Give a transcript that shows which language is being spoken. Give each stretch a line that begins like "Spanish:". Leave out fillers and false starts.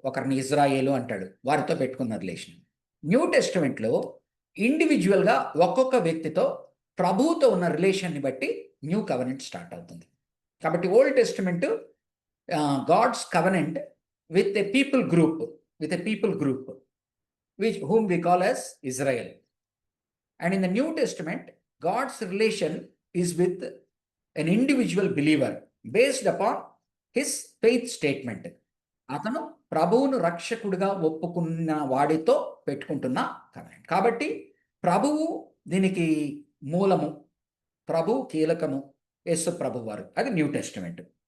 Telugu: ఒకరిని ఇజ్రాయేలు అంటాడు, వారితో పెట్టుకున్న రిలేషన్. న్యూ టెస్టిమెంట్లో ఇండివిజువల్గా ఒక్కొక్క వ్యక్తితో ప్రభువుతో ఉన్న రిలేషన్ని బట్టి న్యూ కవెనెంట్ స్టార్ట్ అవుతుంది.
English: కాబట్టి Old Testament God's covenant with a people group whom we call as Israel. And in the New Testament, God's relation is with an individual believer based upon his faith statement.
Telugu: అతను ప్రభువును రక్షకుడిగా ఒప్పుకున్న వాడితో పెట్టుకుంటున్న covenant. కాబట్టి ప్రభువు దీనికి మూలము, ప్రభువు కీలకము, యేసు ప్రభు వారు. అది న్యూ టెస్టిమెంట్.